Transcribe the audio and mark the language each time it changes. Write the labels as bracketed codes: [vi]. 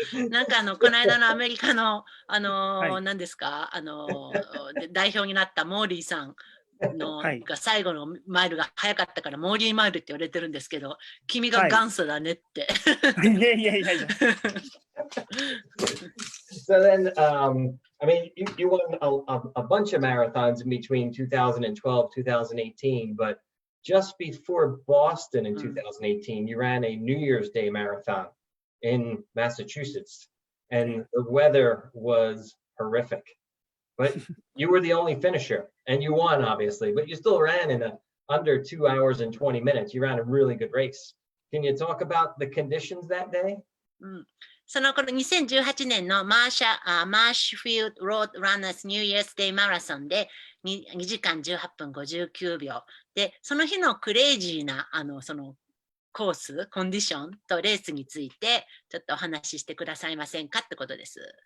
[ja] なんかこの間のアメリカの、はい何ですか、代表になったモーリーさんの、はいが最後のマイルが早かったからモーリーマイルって言われてるんですけど、君がはい元祖だねって。いやいやいやいや。 [en] So then, I mean, you won a bunch of marathons in between 2012, 2018, but just before Boston in 2018, you ran a New Year's Day marathon in Massachusetts, and the weather was horrific. But you were the only finisher, and you won, obviously, but you still ran in under 2 hours and 20 minutes. You ran a really good race. Can you talk about the conditions that day? [ja] その頃2018年のマーシュフィールド・ロード・ランナーズ・ニューイヤース・デイ・マラソンで 2時間18分59秒で、その日のクレイジーなそのコース、コンディションとレースについてちょっとお話ししてくださいませんかってことです。